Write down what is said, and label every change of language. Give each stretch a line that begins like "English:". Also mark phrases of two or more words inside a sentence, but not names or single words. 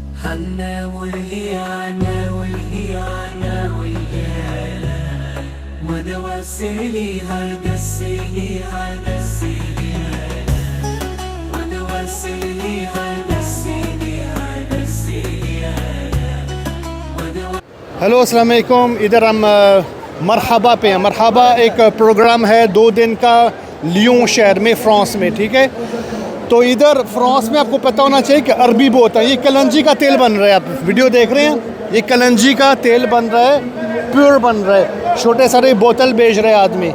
Arabic: الحنة والهيانة والهيانة والهيانة ودوسلي هدسلي هدسلي ودوسلي هدسلي هدسلي
Hindi: हेलो
Arabic: السلام عليكم.
Hindi: इधर हम मरहबा पे हैं। मरहबा एक प्रोग्राम है 2 दिन का लियोन शहर में, फ्रांस में, ठीक है। तो इधर फ्रांस में आपको पता होना चाहिए कि अरबी बहुत है। ये कलंजी का तेल बन रहा है, आप वीडियो देख रहे हैं, ये कलंजी का तेल बन रहा है, प्योर बन रहा है, छोटे सारे बोतल बेच रहे हैं आदमी।